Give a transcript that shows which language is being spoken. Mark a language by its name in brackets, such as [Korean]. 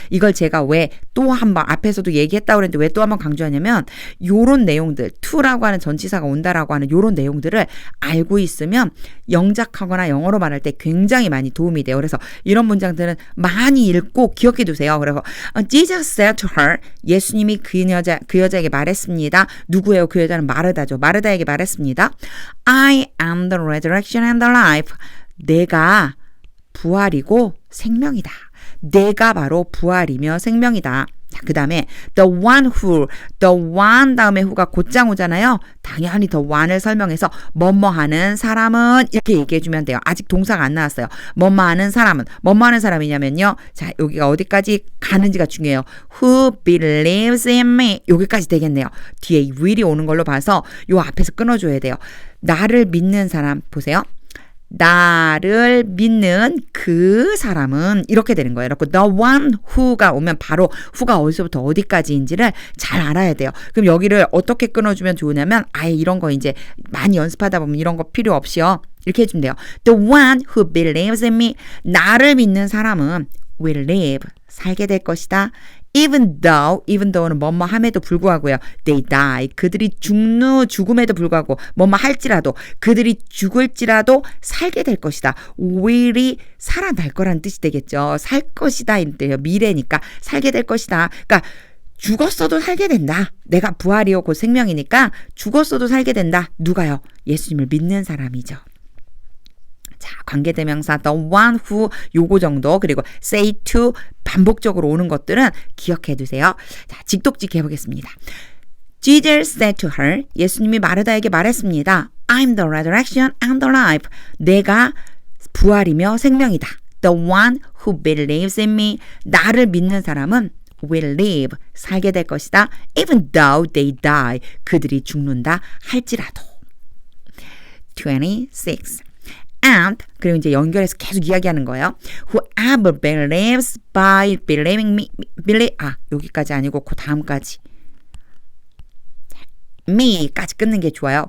[Korean] 이걸 제가 왜 또 한 번 앞에서도 얘기했다고 그랬는데 왜 또 한 번 강조하냐면 요런 내용들, to라고 하는 전치사가 온다라고 하는 요런 내용들을 알고 있으면 영작하거나 영어로 말할 때 굉장히 많이 도움이 돼요. 그래서 이런 문장들은 많이 읽고 기억해 두세요. 그래서 [English] Jesus said to her, [Korean] 예수님이 그 여자에게 말했습니다. 누구예요? 그 여자는 마르다죠. 마르다에게 말했습니다. [English] I am the resurrection and the life. [Korean] 내가 부활이고 생명이다. 내가 바로 부활이며 생명이다. 자, 그 다음에 the one 다음에 who가 곧장 오잖아요. 당연히 the one을 설명해서 뭐뭐 하는 사람은 이렇게 얘기해 주면 돼요. 아직 동사가 안 나왔어요. 뭐뭐 하는 사람이냐면요. 자, 여기가 어디까지 가는지가 중요해요. [English] Who believes in me [Korean] 여기까지 되겠네요. 뒤에 will이 오는 걸로 봐서 요 앞에서 끊어줘야 돼요. 나를 믿는 사람 보세요. 나를 믿는 그 사람은 이렇게 되는 거예요. 그리고 the one who가 오면 바로 who가 어디서부터 어디까지인지를 잘 알아야 돼요. 그럼 여기를 어떻게 끊어주면 좋으냐면 아예 이런 거 이제 많이 연습하다 보면 이런 거 필요 없이요. 이렇게 해주면 돼요. [English] The one who believes in me [Korean] 나를 믿는 사람은 [English] will live [Korean] 살게 될 것이다. even though는 뭐뭐 함에도 불구하고요. [English] they die [Korean] 그들이 죽음에도 불구하고 뭐뭐 할지라도 그들이 죽을지라도 살게 될 것이다. will이 살아날 거라는 뜻이 되겠죠. 살 것이다 인데요. 미래니까 살게 될 것이다. 그러니까 죽었어도 살게 된다. 내가 부활이요 곧 생명이니까 죽었어도 살게 된다. 누가요? 예수님을 믿는 사람이죠. 자, 관계대명사 the one who 요거 정도 그리고 say to 반복적으로 오는 것들은 기억해 두세요. 자, 직독직 해보겠습니다. [English] Jesus said to her [Korean] 예수님이 마르다에게 말했습니다. [English] I'm the resurrection and the life. [Korean] 내가 부활이며 생명이다. [English] The one who believes in me. [Korean] 나를 믿는 사람은 [English] will live. [Korean] 살게 될 것이다. [English] Even though they die. [Korean] 그들이 죽는다 할지라도. 26. And 그리고 이제 연결해서 계속 이야기하는 거예요. [English] Whoever believes by believing me [Korean] 여기까지 아니고 그 다음까지 me까지 끊는 게 좋아요.